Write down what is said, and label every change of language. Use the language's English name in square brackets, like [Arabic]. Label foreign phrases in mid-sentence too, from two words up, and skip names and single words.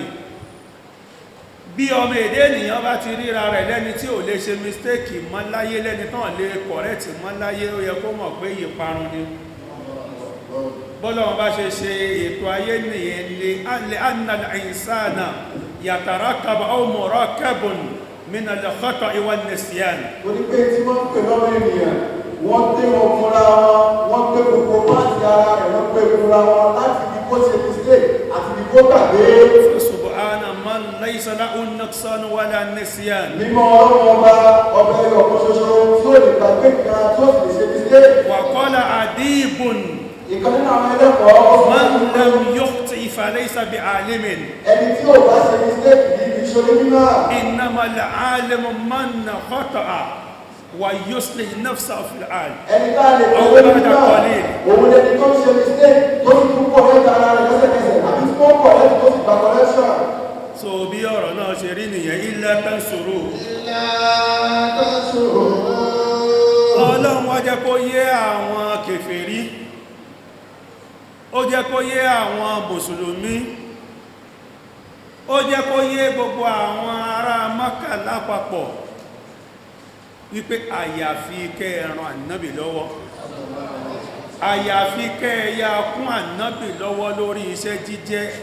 [Yoruba] Bí ọmọ èdè ènìyàn bá ti ríra rẹ̀ lẹ́ni tí ò lè ṣe mistake mọ́ láyé, lẹ́ni tán lè correct mọ́ láyé, ó yẹ kó mọ̀ pé ìparun ni. Bọ́lọ́wọ́n bá ṣe ṣe ètò ayé nìyẹn lè [Arabic] أن الإنسان يتركب أو مركب من الخطأ والنسيان. [Yoruba] Ó ní pé tí wọ́n pè lọ́wọ́ ènìyàn, wọ́n gbé wọn fúnra wọn, wọ́n gbé gbogbo pàtí ara rẹ̀, wọ́n gbé fúnra wọn láti bí kó ṣe mistake àti bí kó gbàgbé. [Arabic] سبحان من ليس له نقصان ولا نسيان. [Yoruba] Mímọ́ Ọlọ́run ọba ẹyọ kan ṣoṣo tí ó lè gbàgbé kan tí ó sì lè ṣe mistake. [Arabic] وقال أديب [Yoruba] ìkan nínú àwọn ẹlẹ́kọ̀ọ́ [Arabic] من لم يخطئ فليس بعالم. [Yoruba] Ẹni tí ò bá ṣe mistake yìí kì í ṣe onímọ̀. [Arabic] إنما العالم من أخطأ ويصلح نفسه في الحال. [Yoruba] Ẹni tá a lè pè é nígbà òun lẹni tó ń ṣe mistake tó ń tún pọ̀ lẹ́ta ara rẹ̀ lẹ́sẹ̀kẹsẹ̀ àbí tí wọ́n pọ̀ lẹ́ta tó sì gbà correction. So bí ọ̀rọ̀ náà ṣe rí nìyẹn, [Arabic] إلا تنصروه. [Yoruba] Ọlọ́run wá jẹ́ kó yé àwọn kèfèrí, ó jẹ́ kó yé àwọn mùsùlùmí, ó jẹ́ kó yé gbogbo àwọn ará Mákà lápapọ̀ wípé àyàfi kẹ́ ẹ ran Ànábì lọ́wọ́, àyàfi kẹ́ ẹ yá kún Ànábì lọ́wọ́ lórí iṣẹ́ jíjẹ́.